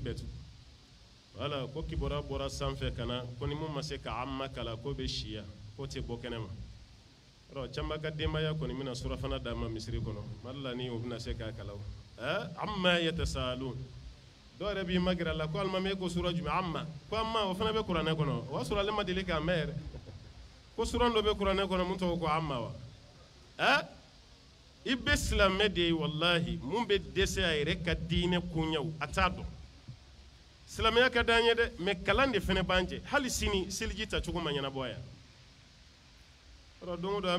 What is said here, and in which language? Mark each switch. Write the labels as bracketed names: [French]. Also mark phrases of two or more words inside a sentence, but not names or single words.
[Bambara] bɛɛ tugu wala ko kibaruya bɔra sanfɛ ka na ko ni mun ma se ka amma kalan ko bɛ siya ko tɛ bɔ kɛnɛma alors caman ka denbaya kɔni bɛna surafana d'a ma misiri kɔnɔ mali la ni o bɛna se k'a kalan amma yatasalun dɔw yɛrɛ b'i magɛrɛ a la ko alimami e ko sura jumɛn amma ko amma o fana bɛ kuranɛ kɔnɔ o y'a sɔrɔ ale ma deli k'a mɛn yɛrɛ ko sura dɔ bɛ kuranɛ kɔnɔ mun tɔgɔ ko amma wa i bɛ silamɛ de ye wallahi mun bɛ dɛsɛ a yɛrɛ ka diinɛ koɲɛw a t'a dɔn silamɛya ka d'an ye dɛ mɛ kalan de fana b'an jɛ hali sini seliji tacogo ma ɲɛnabɔ yan alors don o don an